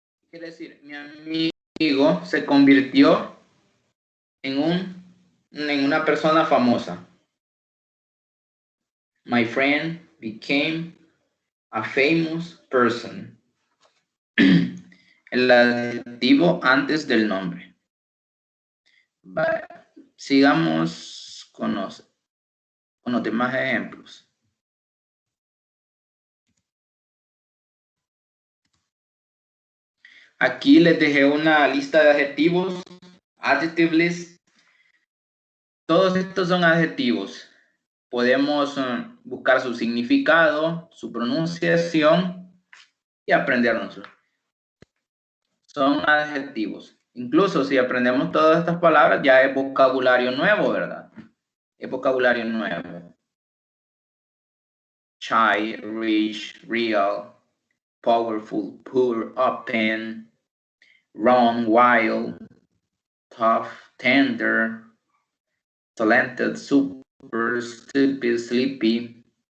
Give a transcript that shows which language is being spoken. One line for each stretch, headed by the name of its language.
Spanish: Quiere decir, mi amigo se convirtió en una persona famosa.
English: My friend became a famous person.
Spanish: El adjetivo antes del nombre. Vale. Sigamos con los demás ejemplos. Aquí les dejé una lista de adjetivos,
English: adjective list.
Spanish: Todos estos son adjetivos. Podemos buscar su significado, su pronunciación y aprendérnoslo. Son adjetivos. Incluso si aprendemos todas estas palabras, ya es vocabulario nuevo, ¿verdad? Es vocabulario nuevo.
English: Shy, rich, real, powerful, poor, open, wrong, wild, tough, tender, talented, super, stupid, sleepy.